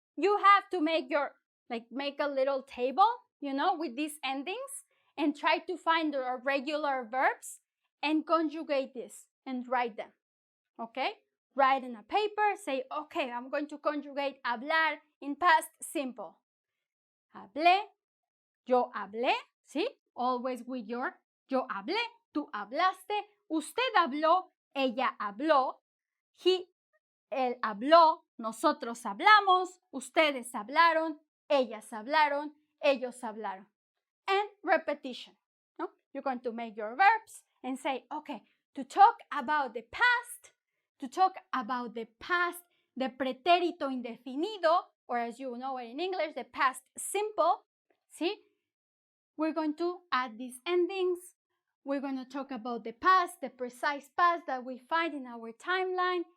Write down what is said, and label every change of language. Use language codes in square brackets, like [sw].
[en] You have to make make a little table, with these endings and try to find the regular verbs and conjugate this and write them. Okay? Write in a paper, say, okay, I'm going to conjugate hablar in past simple. [es] Hablé, yo hablé, ¿sí? [en] Always with your [es] yo hablé, tú hablaste, usted habló, ella habló, él habló, nosotros hablamos, ustedes hablaron, ellas hablaron, ellos hablaron. [en] And repetition. No? You're going to make your verbs and say, okay, to talk about the past, the pretérito indefinido, or as you know it in English, the past simple. See? We're going to add these endings. We're going to talk about the past, the precise past that we find in our timeline.